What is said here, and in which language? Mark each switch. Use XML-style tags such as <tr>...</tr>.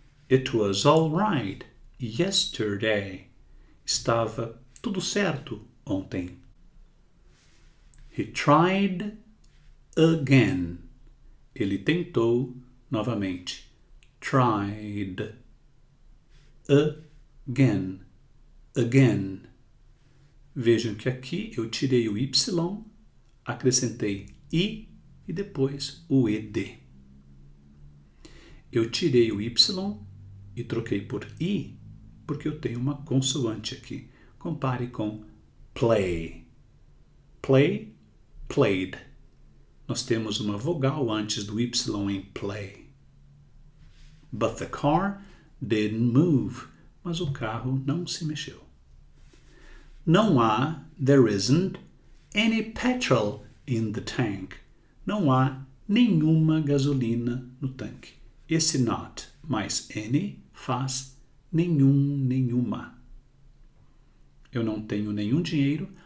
<en>It was all right yesterday.</en> <pt>Estava tudo certo ontem.</pt> <en>He tried again.</en> <pt>Ele tentou novamente.</pt> <en>Tried. Again.</en> <pt>Vejam que aqui eu tirei o Y, acrescentei I e depois o ED. Eu tirei o Y e troquei por I porque eu tenho uma consoante aqui. Compare com play. Play, played. Nós temos uma vogal antes do Y em play.</pt> <en>But the car didn't move.</en> <pt>Mas o carro não se mexeu. Não há,</pt> <en>there isn't, any</en> <pt>petrol in the tank. Não há nenhuma gasolina no tanque. Esse not mais any faz nenhum, nenhuma. Eu não tenho nenhum dinheiro.</pt>